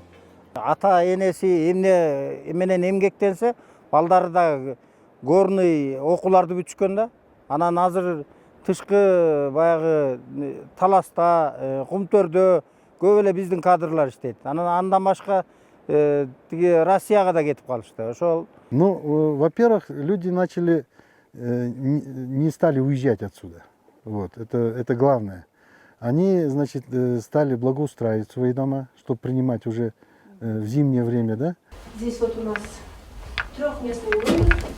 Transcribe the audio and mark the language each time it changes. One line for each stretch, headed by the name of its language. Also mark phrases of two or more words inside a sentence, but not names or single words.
Kyrgyz: Ата энеси эмне менен эмгектенсе, балдары да горный окууларды бүтүшкөн да. Анан азыр тышкы баягы таласта, кумтөрдө көп эле биздин кадрлар иштейт. Андан башка тиги Россияга да кетип калышты. Ошол.
Russian: Ну, во-первых, люди начали не стали уезжать отсюда. Вот, это главное. Они, значит, стали благоустраивать свои дома, чтобы принимать уже в зимнее время, да? Здесь вот у нас трехместный домик.